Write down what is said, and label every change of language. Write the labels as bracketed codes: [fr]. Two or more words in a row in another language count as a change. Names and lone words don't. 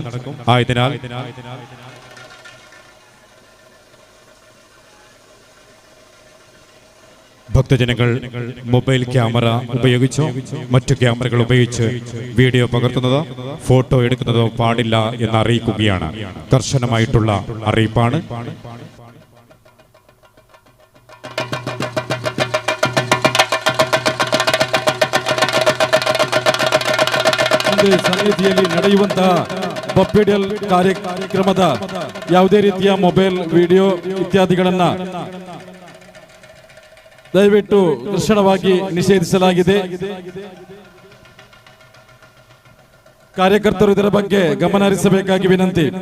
[ml] ആയതിനാൽ ഭക്തജനങ്ങൾ മൊബൈൽ ക്യാമറ ഉപയോഗിച്ചോ മറ്റു ക്യാമറകൾ ഉപയോഗിച്ച് വീഡിയോ പകർത്തുന്നതോ ഫോട്ടോ എടുക്കുന്നതോ പാടില്ല എന്ന് അറിയിക്കുകയാണ്. കർശനമായിട്ടുള്ള അറിയിപ്പാണ്. [kn] ಸನ್ನಿಧಿಯಲ್ಲಿ ನಡೆಯುವಂತಹ ಪಪ್ಪಿಡಲ್ ಕಾರ್ಯಕ್ರಮದ ಯಾವುದೇ ರೀತಿಯ ಮೊಬೈಲ್ ವಿಡಿಯೋ ಇತ್ಯಾದಿಗಳನ್ನ ದಯವಿಟ್ಟು ತಕ್ಷಣವಾಗಿ ನಿಷೇಧಿಸಲಾಗಿದೆ. ಕಾರ್ಯಕರ್ತರು ಇದರ ಬಗ್ಗೆ ಗಮನ ಹರಿಸಬೇಕಾಗಿ ವಿನಂತಿ.